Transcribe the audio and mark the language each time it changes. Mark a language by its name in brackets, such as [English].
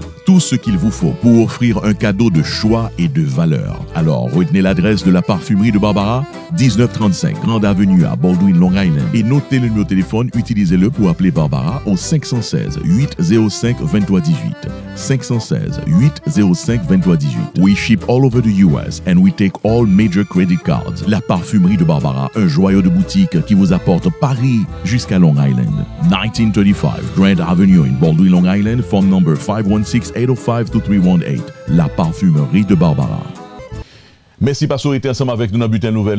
[French] Tout ce qu'il vous faut pour offrir un cadeau de choix et de valeur. Alors, retenez l'adresse de la Parfumerie de Barbara, 1935 Grande Avenue à Baldwin, Long Island. Et notez le numéro de téléphone, utilisez-le pour appeler Barbara au 516 805 23 18. 516 805 23 18. [English] We ship all over the US and we take all major credit cards. [French] La Parfumerie de Barbara, un joyau de boutique qui vous apporte Paris jusqu'à Long Island. [English] 1935 Grand Avenue in Baldwin, Long Island, phone number 516-805-2318. [French] La Parfumerie de Barbara. Merci parce que vous été ensemble avec nous dans le bulletin nouvelle.